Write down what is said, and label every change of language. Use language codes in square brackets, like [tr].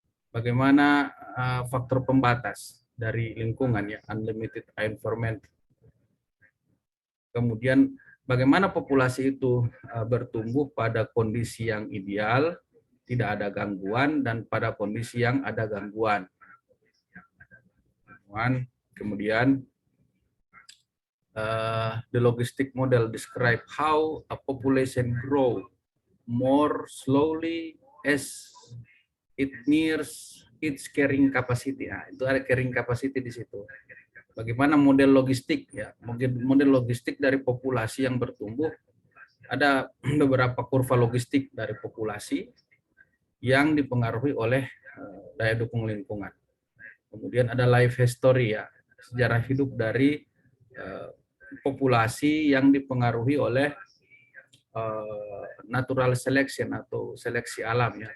[id] Bagaimana faktor pembatas dari lingkungan ya, [en] unlimited environment. [id] Kemudian bagaimana populasi itu bertumbuh pada kondisi yang ideal, tidak ada gangguan, dan pada kondisi yang ada gangguan. Kemudian [en] the logistic model describe how a population grow more slowly as it nears its carrying capacity. [id] Nah, itu ada carrying capacity di situ. Bagaimana model logistik ya, model logistik dari populasi yang bertumbuh. Ada beberapa kurva logistik dari populasi yang dipengaruhi oleh daya dukung lingkungan. Kemudian ada life history ya, sejarah hidup dari populasi yang dipengaruhi oleh natural selection atau seleksi alam ya.